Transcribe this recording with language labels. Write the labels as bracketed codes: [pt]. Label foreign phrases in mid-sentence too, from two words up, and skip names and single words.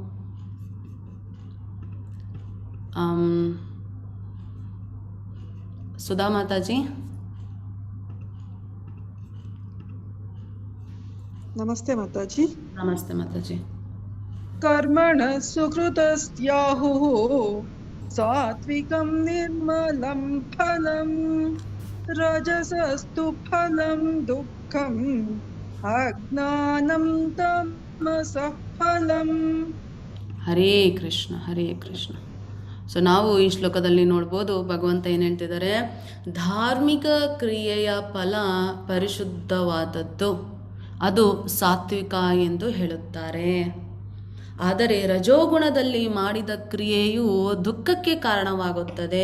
[kn] ಸುಧಾ ಮಾತಾಜಿ. ನಮಸ್ತೆ ಮಾತಾಜಿ. ನಮಸ್ತೆ ಮಾತಾಜಿ. [sa] ಕರ್ಮಣ ಸುಕೃತಸ್ತ್ಯಾಹುಃ ಸಾತ್ವಿಕಂ ನಿರ್ಮಲಂ ಫಲಂ ರಜಸಸ್ತು ಫಲಂ ದುಃಖಂ ಅಜ್ಞಾನಂ ತಮಸಃ ಫಲಂ. ಹರೇ ಕೃಷ್ಣ ಹರೇ ಕೃಷ್ಣ. [kn] ಸೊ ನಾವು ಈ ಶ್ಲೋಕದಲ್ಲಿ ನೋಡ್ಬೋದು ಭಗವಂತ ಏನು ಹೇಳ್ತಿದ್ದಾರೆ, ಧಾರ್ಮಿಕ ಕ್ರಿಯೆಯ ಫಲ ಪರಿಶುದ್ಧವಾದದ್ದು, ಅದು ಸಾತ್ವಿಕ ಎಂದು ಹೇಳುತ್ತಾರೆ. ಆದರೆ ರಜೋಗುಣದಲ್ಲಿ ಮಾಡಿದ ಕ್ರಿಯೆಯು ದುಃಖಕ್ಕೆ ಕಾರಣವಾಗುತ್ತದೆ.